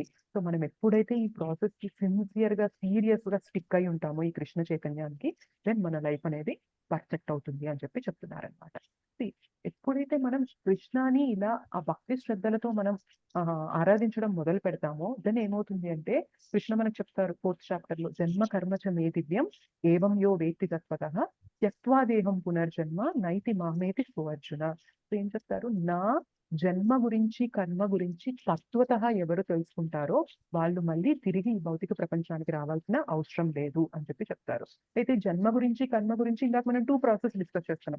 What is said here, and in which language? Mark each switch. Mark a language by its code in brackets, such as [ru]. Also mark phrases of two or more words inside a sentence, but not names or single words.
[te] సో మనం ఎప్పుడైతే ఈ ప్రాసెస్ కి సిన్సియర్ గా, సీరియస్ గా స్టిక్ అయి ఉంటామో ఈ కృష్ణ చైతన్యానికి, దెన్ మన లైఫ్ అనేది పర్ఫెక్ట్ అవుతుంది అని చెప్పి చెప్తున్నారనమాట. ఎప్పుడైతే మనం కృష్ణాని ఇలా ఆ భక్తి శ్రద్ధలతో మనం ఆరాధించడం మొదలు పెడతామో, దెన్ ఏమవుతుంది అంటే కృష్ణ మనకు చెప్తారు [en] 4th chapter [te] లో, [sa] జన్మ కర్మచ మే దివ్యం ఏవం యో వేత్తి తత్వతః త్యక్త్వా దేహం పునర్జన్మ నైతి మామేతి సువర్జున. [te] సో ఏం చెప్తారు, నా జన్మ గురించి కర్మ గురించి తత్వతః ఎవరు తెలుసుకుంటారో వాళ్ళు మళ్ళీ తిరిగి ఈ భౌతిక ప్రపంచానికి రావాల్సిన అవసరం లేదు అని చెప్పి చెప్తారు. అయితే జన్మ గురించి కర్మ గురించి ఇందాక మనం 2 [en] process discuss [te] చేస్తున్నాం.